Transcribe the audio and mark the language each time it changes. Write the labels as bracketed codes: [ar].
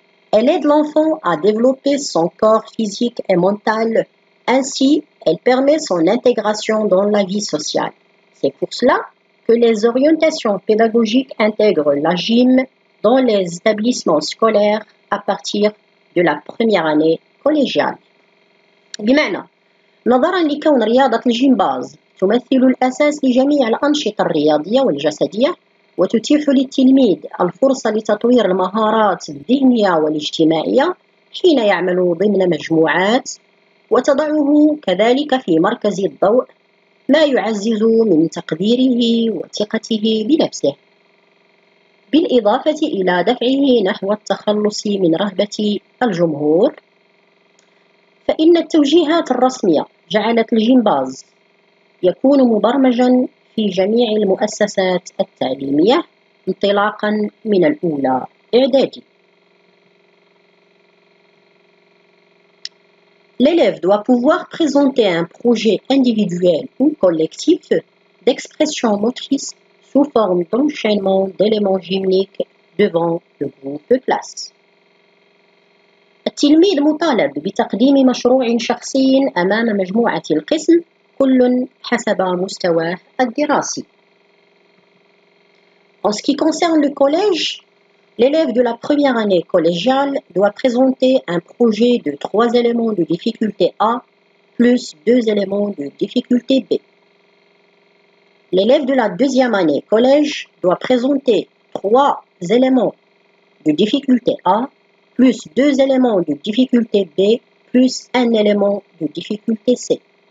[fr] Elle aide l'enfant à développer son corps physique et mental. Ainsi, elle permet son intégration dans la vie sociale. C'est pour cela que que les orientations pédagogiques intègrent la gym dans les établissements scolaires à partir de la première année collégiale. [ar] بمعنى نظرا لكون رياضة الجمباز تمثل الأساس لجميع الأنشطة الرياضية والجسدية وتتيح للتلميذ الفرصة لتطوير المهارات الذهنية والاجتماعية حين يعمل ضمن مجموعات وتضعه كذلك في مركز الضوء ما يعزز من تقديره وثقته بنفسه بالإضافة إلى دفعه نحو التخلص من رهبة الجمهور فإن التوجيهات الرسمية جعلت الجمباز يكون مبرمجا في جميع المؤسسات التعليمية انطلاقا من الأولى إعدادي. [fr] L'élève doit pouvoir présenter un projet individuel ou collectif d'expression motrice sous forme d'enchaînement d'éléments gymniques devant le groupe classe. [ar] التلميذ مطالب بتقديم مشروع شخصي أمام مجموعة القسم كل حسب مستواه الدراسي. [fr] En ce qui concerne le collège, l'élève de la première année collégiale doit présenter un projet de 3 éléments de difficulté A plus 2 éléments de difficulté B. L'élève de la deuxième année collège doit présenter 3 éléments de difficulté A plus 2 éléments de difficulté B plus 1 élément de difficulté C.